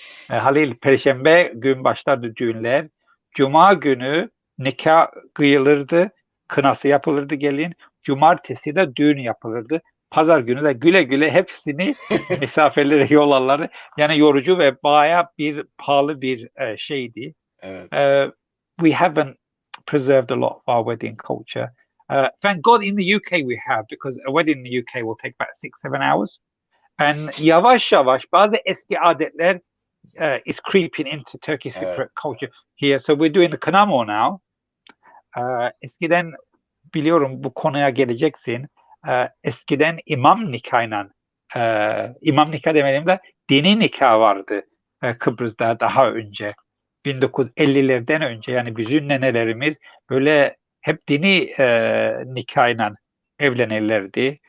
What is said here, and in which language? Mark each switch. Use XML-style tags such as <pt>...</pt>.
<tr>Halil, Perşembe gün başlardı düğünler. Cuma günü nikah kıyılırdı, kınası yapılırdı gelin. Cumartesi de düğün yapılırdı. Pazar günü de güle güle hepsini misafirlere yollarlardı. Yani yorucu ve bayağı pahalı bir şeydi. Evet.</tr> <en>We haven't preserved a lot of our wedding culture. Thank God in the UK we have, because a wedding in the UK will take about 6-7 hours. And</en> <tr>yavaş yavaş bazı eski adetler</tr> <en>is creeping into Turkish Cypriot culture here. So we're doing the kınama now.</en> <tr>Eskiden biliyorum bu konuya geleceksin. Eskiden imam nikahıyla imam nikah demeliyim de dini nikah vardı Kıbrıs'ta daha önce. 1950'lerden önce yani bizim nenelerimiz böyle hep dini nikahıyla evlenirlerdi.</tr>